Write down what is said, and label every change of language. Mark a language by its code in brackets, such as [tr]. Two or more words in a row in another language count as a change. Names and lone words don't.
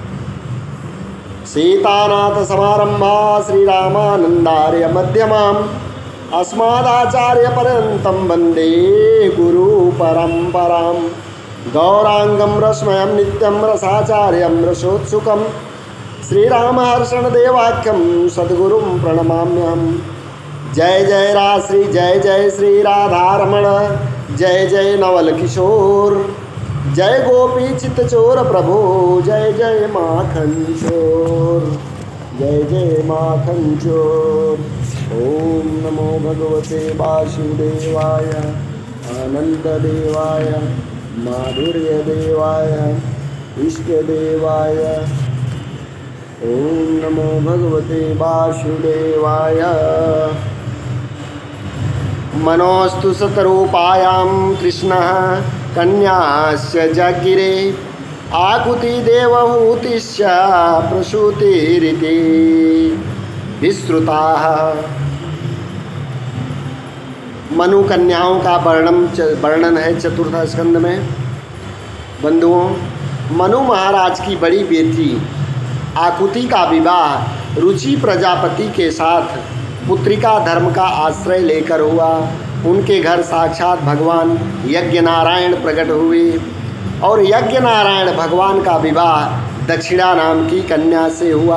[sa] सीतानाथसमारम्भा श्रीरामानन्दार्यमध्यमाम् अस्मदाचार्यपर्यन्तं वन्दे गुरुपरम्परां। गौरांगं रसमयं नित्यं रसाचार्यं रसोत्सुकं श्रीरामहर्षणदेवाख्यं सद्गुरुं प्रणमाम्यहम्। [hi] जय जय राश्री जय जय श्री राधारमण। जय जय नवल किशोर। जय गोपी चित्तचोर प्रभु। जय जय माखन चोर। जय जय माखन चोर। [sa] ओम नमो भगवते वासुदेवाय आनंददेवाय माधुर्यदेवाय इष्टदेवाय। ओम नमो भगवते वासुदेवाय। मनोस्तु शतरूपायां कृष्णः कन्यास्य जगिरे आकुति देवहूतिश्च प्रसूतिरिति विश्रुताः। [hi] मनु कन्याओं का वर्णन है चतुर्थ स्कंद में। बंधुओं, मनु महाराज की बड़ी बेटी आकुति का विवाह रुचि प्रजापति के साथ पुत्रिका धर्म का आश्रय लेकर हुआ। उनके घर साक्षात भगवान यज्ञ नारायण प्रकट हुए और यज्ञ नारायण भगवान का विवाह दक्षिणा नाम की कन्या से हुआ।